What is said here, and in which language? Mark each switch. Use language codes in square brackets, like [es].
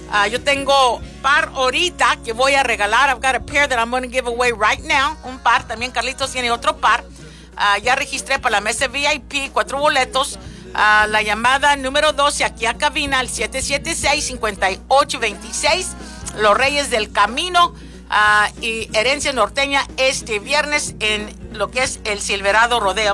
[es] Yo tengo par ahorita que voy a regalar. [en] I've got a pair that I'm going to give away right now. [es] Un par. También Carlitos tiene otro par. Ya registré para la mesa VIP, cuatro boletos. La llamada número 12 aquí a cabina al 776-5826. Los Reyes del Camino y Herencia Norteña este viernes en lo que es el Silverado Rodeo.